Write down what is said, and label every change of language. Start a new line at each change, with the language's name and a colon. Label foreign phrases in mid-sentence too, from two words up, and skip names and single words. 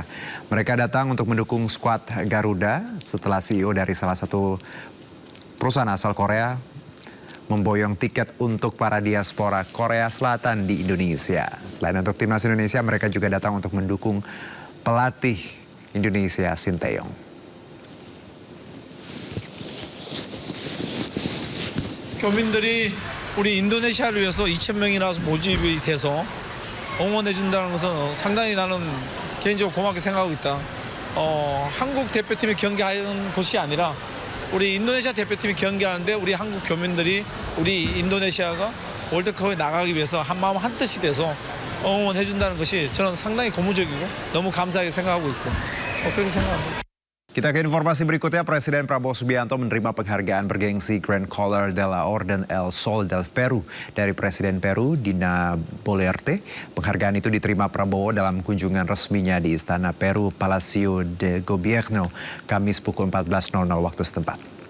Indonesian: Mereka datang untuk mendukung skuad Garuda setelah CEO dari salah satu perusahaan asal Korea memboyong tiket untuk para diaspora Korea Selatan di Indonesia. Selain untuk timnas Indonesia, mereka juga datang untuk mendukung pelatih Indonesia Sinteyong.
Korean: 교민들이 우리 인도네시아를 위해서 2,000명이나 모집이 돼서 응원해 준다는 것은 상당히 나는 개인적으로 고맙게 생각하고 있다. 한국 대표팀이 경기하는 곳이 아니라 우리 인도네시아 대표팀이 경기하는데 우리 한국 교민들이 우리 인도네시아가 월드컵에 나가기 위해서 한마음 한뜻이 돼서 응원해 준다는 것이 저는 상당히 고무적이고 너무 감사하게 생각하고 있고 그렇게 생각합니다.
Indonesian: Kita ke informasi berikutnya, Presiden Prabowo Subianto menerima penghargaan bergengsi Grand Collar de la Orden El Sol del Peru dari Presiden Peru, Dina Boluarte. Penghargaan itu diterima Prabowo dalam kunjungan resminya di Istana Peru Palacio de Gobierno, Kamis pukul 14.00 waktu setempat.